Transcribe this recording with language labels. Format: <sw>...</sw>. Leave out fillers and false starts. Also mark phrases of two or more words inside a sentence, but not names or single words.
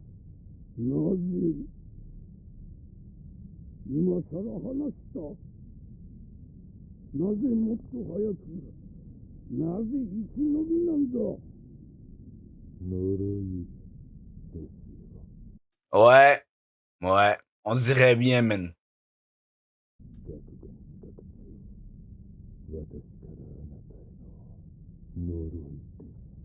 <ja>なぜ今さら話した？なぜもっと早く、なぜ生き延びなんだ。呪いですよ。</ja> <fr>Ouais, ouais, on dirait bien, man.</fr> <ja>学園学長、私からあなたへの呪いです。</ja>